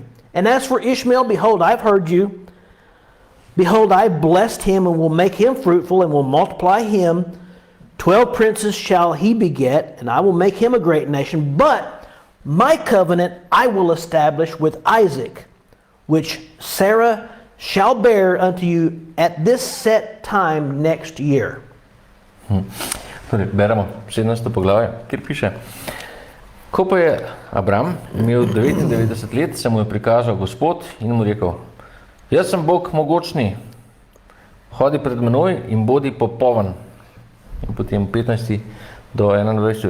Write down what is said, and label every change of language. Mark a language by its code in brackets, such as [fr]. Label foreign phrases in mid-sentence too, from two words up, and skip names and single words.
[en] And as for Ishmael, behold, I've heard you. Behold, I have blessed him, and will make him fruitful, and will multiply him. 12 princes shall he beget, and I will make him a great nation. But my covenant I will establish with Isaac, which Sarah shall bear unto you at this set time next year. [sl] Torej, beremo 17. poglavje, kjer piše: Ko pa je Abram imel 99 let, se mu je prikazal Gospod in mu rekel: Jaz sem Bog mogočni, hodi pred menoj in bodi popoln. In potem 15. do 21.